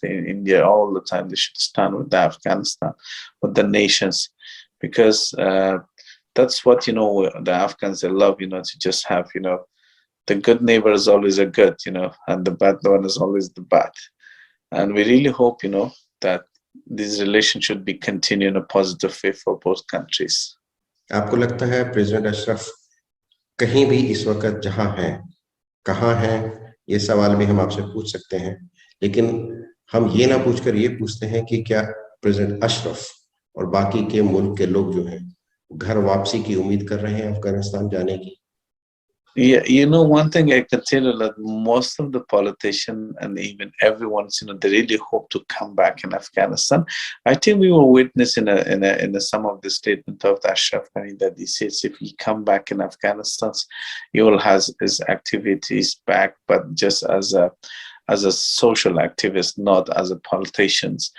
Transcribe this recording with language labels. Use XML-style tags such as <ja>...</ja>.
<en>In India, all the time, they should stand with the Afghanistan, with the nations, because that's what, the Afghans, they love, to just have, the good neighbor is always a good, and the bad one is always the bad. And we really hope, that these relations should be continued in a positive way for both countries.</en> <hi>आपको लगता है president Ashraf कहीं भी इस वक्त जहां हैं, कहां हैं, ये सवाल भी हम आपसे पूछ सकते हैं, लेकिन हम ये ना पूछकर ये पूछते हैं कि क्या प्रेसिडेंट अशरफ और बाकी के मुल्क के लोग जो हैं घर वापसी की उम्मीद कर रहे हैं अफगानिस्तान जाने की?</hi> <en>Yeah, one thing I can tell you that most of the politicians and even everyone, they really hope to come back in Afghanistan. I think we were witnessing in some of the statement of the Ashraf Ghani that he says if he come back in Afghanistan, he will have his activities back, but just as a social activist, not as a politician.</en>